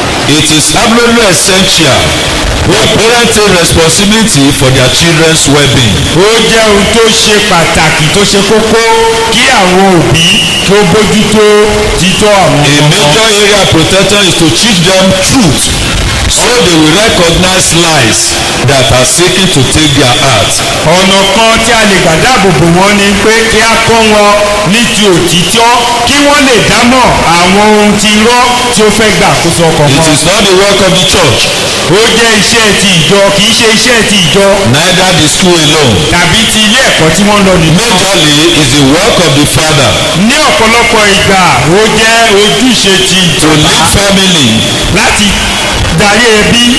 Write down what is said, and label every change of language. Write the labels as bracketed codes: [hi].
[en] It is absolutely essential that parents take responsibility for their children's well-being. [yo] ó jẹ́ ohun tó ṣe pàtàkì tó ṣe kókó kí àwọn òbí tó bójútó títọ́ àwọn [en] A [yo] ọmọ. [en] major area of protection is to teach them truth So they will recognize lies that are seeking to take their heart. [yo] ọ̀nà kan tí a lè gbà dáàbò bò wọ́n ni pé kí a kọ́ wọn ní ti òtítọ́ kí wọ́n lè dámọ̀ àwọn ohun ti irọ́ tí ó fẹ́ gbà àkóso ọkàn [en] It [yo] wọn. [en] is not the work of the church, [yo] ó jẹ́ iṣẹ́ ti ìjọ kì í ṣe iṣẹ́ ti ìjọ [en] neither the school alone. [yo] tàbí ti ilé ẹ̀kọ́ tí wọ́n lọ nìkan. [en] Majorly is the work of the father [yo] ní ọ̀pọ̀lọpọ̀ ìgbà ó jẹ́ ojúṣe ti [en] to [yo] bàbá [en] lead family [yo] láti darí ẹbí.